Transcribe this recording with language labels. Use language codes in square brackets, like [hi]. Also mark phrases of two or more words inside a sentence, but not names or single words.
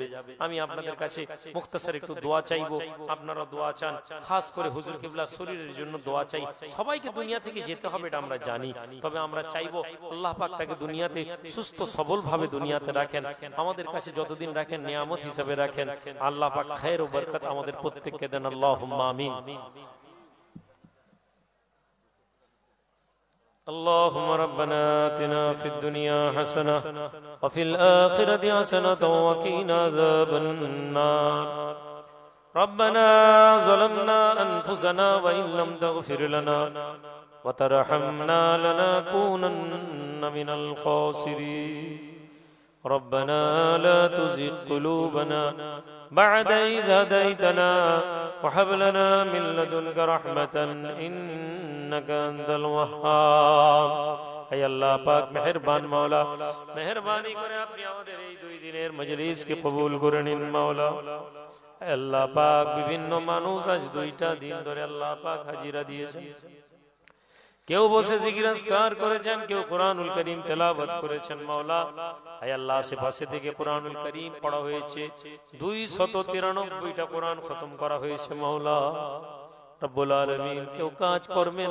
[bn] আমি আপনাদের কাছে মুখতাসার একটু দোয়া চাইবো, আপনারা দোয়া চান, খাস করে হুজুর কিবলা শরীরের জন্য দোয়া চাই। সবাইকে দুনিয়া থেকে যেতে হবে এটা আমরা জানি, তবে আমরা চাইবো আল্লাহ পাক তাকে দুনিয়াতে সুস্থ সবল ভাবে দুনিয়াতে রাখেন, আমাদের কাছে যতদিন রাখেন নিয়ামত হিসেবে রাখেন। আল্লাহ পাক খায়ের ও বরকত আমাদের প্রত্যেককে দেন, [ar] اللهم آمين. اللهم ربنا آتنا في الدنيا حسنة وفي الآخرة حسنة وقنا عذاب النار ربنا ظلمنا أنفسنا وإن لم تغفر لنا وترحمنا لنكونن من الخاسرين ربنا لا تزغ قلوبنا بعد إذ هديتنا وهب لنا من لدنك رحمة إنك أنت الوهاب [ur] اے اللہ پاک مہربان [bn] মাওলা মেহেরবানি করে আপনি আমাদের এই দুই দিনের মজলিসকে কবুল করে নিন মাওলা [ur] اے اللہ [bn] পাক বিভিন্ন মানুষ আজ দুইটা দিন ধরে আল্লাহ পাক হাজিরা দিয়েছেন কেউ বসে জিকির আজকার করেছেন কেউ কোরআনুল কারীম তেলাওয়াত করেছেন মাওলা আয় আল্লাহ আশেপাশে থেকে কোরআনুল কারীম পড়া হয়েছে 293টা কোরআন খতম করা হয়েছে মাওলা রব্বুল আলামিন কেউ কাজ কর্মের